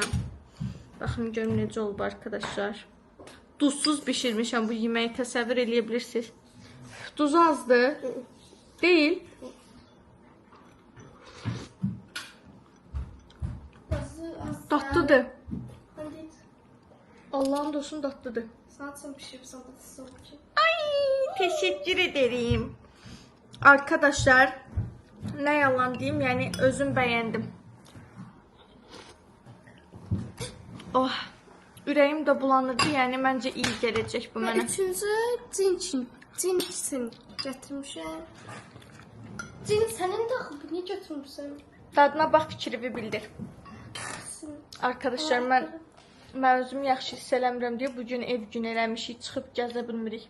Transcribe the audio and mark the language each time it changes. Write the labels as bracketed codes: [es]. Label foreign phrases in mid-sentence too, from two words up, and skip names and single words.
[az] Baxın görün necə olub arkadaşlar. Duzsuz bişirmişəm bu yeməyi, təsəvvür eləyə bilirsiniz. Duz azdır. Deyil. Dadlıdır. Allah'ın dostun dadlıdır. Saçım pişirib salatası oldu ki. [tr] Ay, teşekkür ederim. Arkadaşlar, ne yalan diyeyim, yani özüm beğendim. Oh, [az] ürəyim də bulanırdı, yəni məncə iyi gələcək bu mənə. Üçüncü cinsin gətirmişəm. Cin sənin də axı niyə götürmüsən? Dadına bax, fikrimi bildir. Arkadaşlar, mən özümü yaxşı hiss eləmirəm deyə bugün ev gün eləmişik, çıxıb gəzə bilmirik.